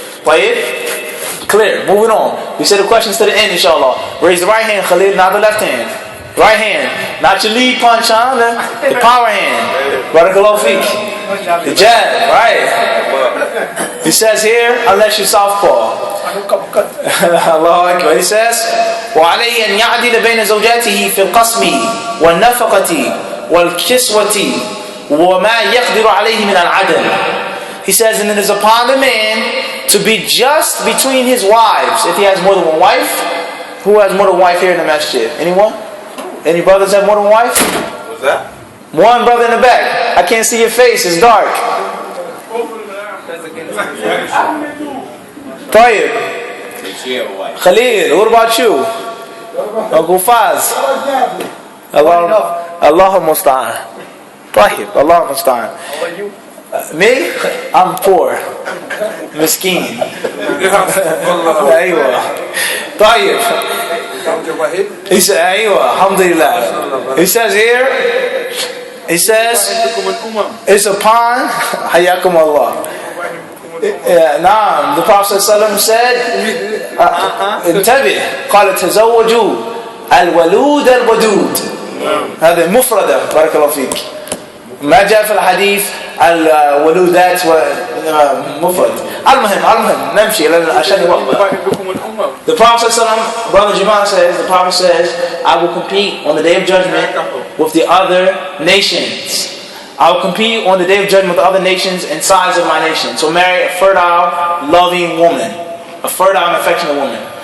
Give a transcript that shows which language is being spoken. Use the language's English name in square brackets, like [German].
[English] Play it. Clear. Moving on. We say the questions to the end, inshallah. Raise the right hand, Khalid, not the left hand. Right hand. Not your lead punch, huh? The power hand. Barakallahu feek. The jab, right? He says here, unless you're southpaw. Allah Akbar. He says, [Arabic] وعليه أن يعدل بين زوجاته في القسم والنفقة والكسوة وما يقدر عليه من العدل. [English] He says, and it is upon the man to be just between his wives. If he has more than one wife, who has more than one wife here in the masjid? Anyone? Any brothers have more than one wife? What's that? One brother in the back. I can't see your face, it's dark. Tayyib. Khalid, what about you? Uncle Faz. Allah musta'an. Tayyib, Allah musta'an. How about you? Me? I'm poor. Miskeen. Aywa. Tayyib. He said, Aywa, alhamdulillah. He says here, he says, it's upon, hayakum Allah. [Arabic] نعم, [English] the Prophet ﷺ said, [Arabic] انتبه, قال تزوجوا الولود الودود. هذا مفردة, بارك الله فيك. ما جاء في الحديث الولودات مفرد. المهم نمشي عشان الوقت. [English] The Prophet ﷺ, Brother Jamal says, the Prophet says, I will compete on the day of judgment with the other nations. I will compete on the day of judgment with the other nations and sides of my nation. So marry a fertile, loving woman. A fertile and affectionate woman.